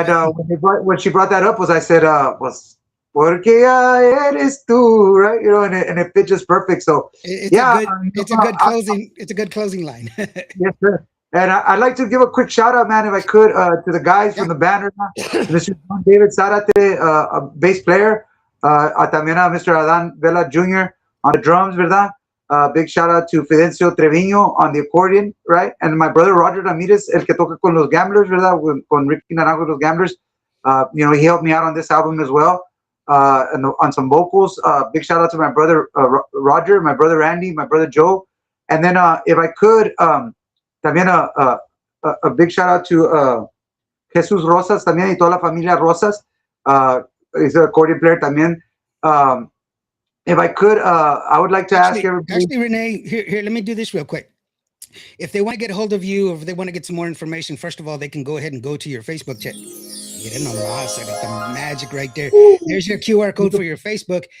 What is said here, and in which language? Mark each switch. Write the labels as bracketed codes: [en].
[en] And but when she brought that up, I said, was [es] porque ya eres tú, [en] right? And it fit just perfect. So it's a yeah, good it's a good closing. It's a good closing line. yes, sir. And I'd like to give a quick shout out, man, if I could, to the guys Yeah. from the band, to Mr. John David Zarate, a bass player, [es] también [en] a Mr. Adan Vela Jr. on the drums, [es] ¿verdad? [en] Big shout out to Fidencio Treviño on the accordion, right? And my brother [es] Roger Ramirez, el que toca con los Gamblers, ¿verdad? Con Ricky Naranjo, los Gamblers. [en] He helped me out on this album as well, and on some vocals. Big shout out to my brother Roger, my brother Randy, my brother Joe. And then if I could, también a big shout out to Jesus Rosas [es] también y toda la familia [en] Rosas. He's an accordion player [es] también. [en] If I could, I would like to ask everybody. Actually, Renee, here, let me do this real quick. If they want to get a hold of you, or if they want to get some more information, first of all, they can go ahead and go to your Facebook chat. [es] Miren nomás, [en] I got the magic right there. There's your QR code for your Facebook.